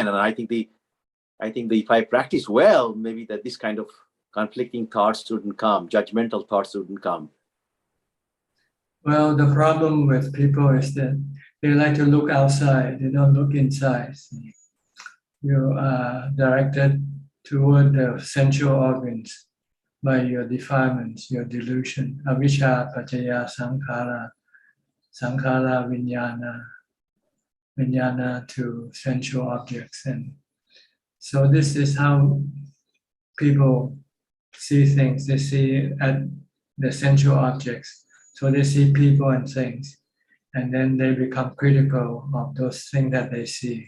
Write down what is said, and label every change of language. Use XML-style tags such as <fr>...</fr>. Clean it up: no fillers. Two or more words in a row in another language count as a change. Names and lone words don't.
<en>And I think if I practice well, maybe that this kind of conflicting thoughts wouldn't come, judgmental thoughts wouldn't come. Well, the problem with people is that they like to look outside, they don't look inside. You are directed toward the sensual organs by your defilements, your delusion,</en> <pi>avijja, paccaya, sankhara, sankhara, vijnana, vijnana</pi> <en>to sensual objects. And so this is how people see things. They see at the sensual objects. So they see people and things, and then they become critical of those things that they see.</en>